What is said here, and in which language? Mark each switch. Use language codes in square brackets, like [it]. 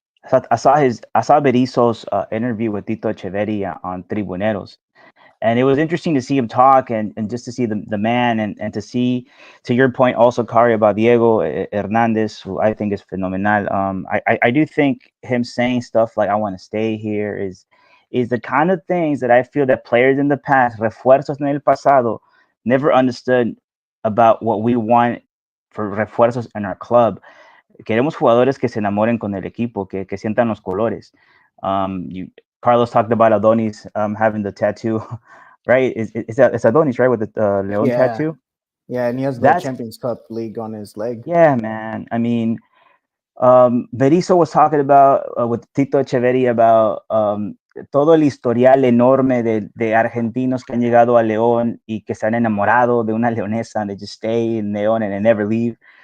[en] I saw Berizzo's interview with Tito Echeverria on Tribuneros, and it was interesting to see him talk and just to see the man and to see, to your point also, Kari, about Diego Hernandez, who I think is phenomenal. I do think him saying stuff like "I want to stay here" is the kind of things that I feel that players in the past, [es] refuerzos en el pasado, [en] never understood about what we want for refuerzos in our club. [es] Queremos jugadores que se enamoren con el equipo, que sientan los colores. [en] Carlos talked about Adonis having the tattoo, right? It's Adonis, right, with the Leon tattoo? Yeah, and he has the Champions Cup league on his leg. Yeah, man. I mean, Berizzo was talking about with Tito Echeverri about [es] todo el historial enorme de argentinos que han llegado a León y que se han enamorado de una leonesa [en] and they just stay in León and they never leave.